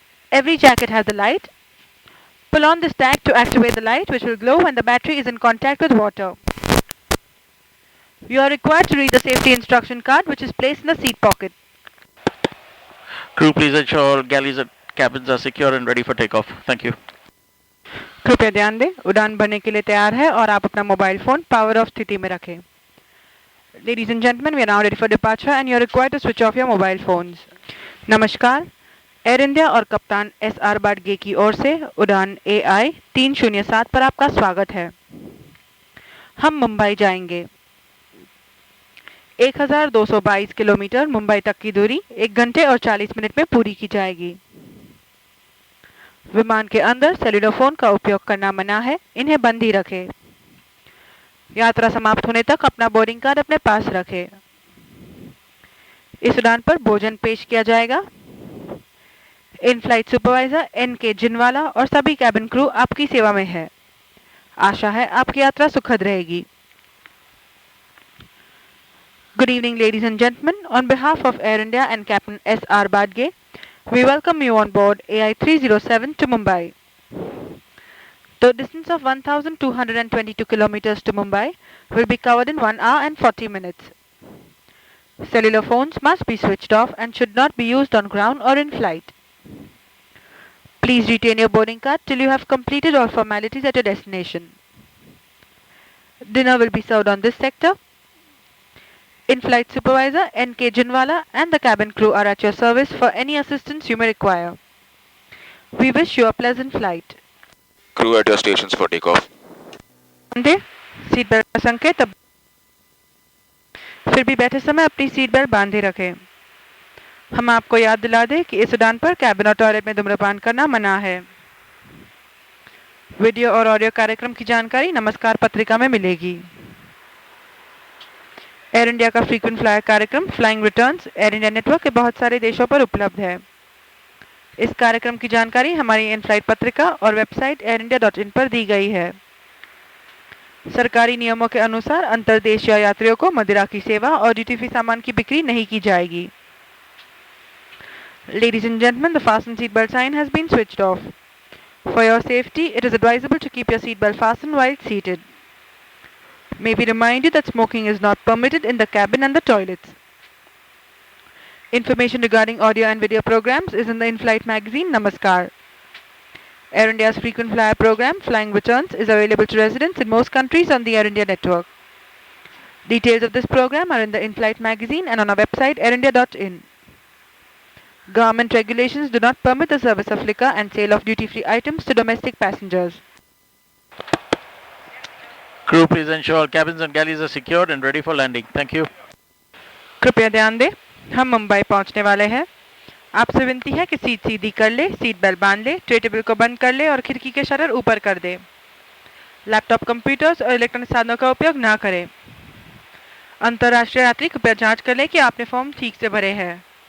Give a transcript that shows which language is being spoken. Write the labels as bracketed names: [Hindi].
[English] Every jacket has a light. Pull on this tag to activate the light, which will glow when the battery is in contact with water. You are required to read the safety instruction card, which is placed in the seat pocket. Crew, please ensure galleys and cabins are secure and ready for takeoff. Thank you. [Hindi] कृपया ध्यान दें, उड़ान भरने के लिए तैयार है और आप अपना मोबाइल फोन पावर ऑफ स्थिति में रखें। [English] Ladies and gentlemen, we are now ready for departure and you are required to switch off your mobile phones. [Hindi] नमस्कार, एयर इंडिया और कप्तान SR बाडगे की ओर से उड़ान AI 307 पर आपका स्वागत है। हम मुंबई जाएंगे। 1222 किलोमीटर मुंबई तक की दूरी 1 घंटे और 40 मिनट में पूरी की जाएगी। विमान के अंदर सेलुलर फोन का उपयोग करना मना है, इन्हें बंद ही रखें। यात्रा समाप्त होने तक अपना बोर्डिंग कार्ड अपने पास रखें। इस उड़ान पर भोजन पेश किया जाएगा। इन फ्लाइट सुपरवाइजर NK जिनवाला और सभी कैबिन क्रू आपकी सेवा में है। आशा है आपकी यात्रा सुखद रहेगी। [English] Good evening, ladies and gentlemen. On behalf of Air India and Captain SR Badge, we welcome you on board AI 307 to Mumbai. The distance of 1,222 kilometers to Mumbai will be covered in 1 hour and 40 minutes. Cellular phones must be switched off and should not be used on ground or in flight. Please retain your boarding card till you have completed all formalities at your destination. Dinner will be served on this sector. In-flight supervisor NK Jinwala and the cabin crew are at your service for any assistance you may require. We wish you a pleasant flight. Crew at your stations for takeoff. [Hindi] Seat belt का संकेत अब फिर भी बैठे समय अपनी seat belt बांधे रखें। हम आपको याद दिला दें कि इस उड़ान पर कैबिन और टॉयलेट में धूम्रपान करना मना है। वीडियो और ऑडियो कार्यक्रम की जानकारी नमस्कार पत्रिका में मिलेगी। एयर इंडिया का फ्रीक्वेंट फ्लायर कार्यक्रम flying returns air India network के बहुत सारे देशों पर उपलब्ध है। इस कार्यक्रम की जानकारी हमारी इन फ्लाइट पत्रिका और वेबसाइट airindia.in पर दी गई है। सरकारी नियमों के अनुसार अंतरदेशीय यात्रियों को मदिरा की सेवा और ड्यूटी फ्री सामान की बिक्री नहीं की जाएगी। [English] Ladies and gentlemen, the fasten seatbelt sign has been switched off. For your safety, it is advisable to keep your seatbelt fastened while seated. May we remind you that smoking is not permitted in the cabin and the toilets. Information regarding audio and video programs is in the in-flight magazine Namaskar. Air India's frequent flyer program, Flying Returns, is available to residents in most countries on the Air India network. Details of this program are in the in-flight magazine and on our website airindia.in. Government regulations do not permit the service of liquor and sale of duty-free items to domestic passengers. Crew, please ensure all cabins and galleys are secured and ready for landing. Thank you. [Hindi] कृपया ध्यान दें, हम मुंबई पहुंचने वाले हैं। आपसे विनती है कि सीट सीधी कर ले, सीट बेल्ट बांध ले, ट्रे टेबल को बंद कर ले और खिड़की के शटर ऊपर कर दे। लैपटॉप, कंप्यूटर्स और इलेक्ट्रॉनिक साधनों का उपयोग ना करें। अंतर्राष्ट्रीय यात्री कृपया जांच कर लें कि आपने फॉर्म ठीक से भरे हैं।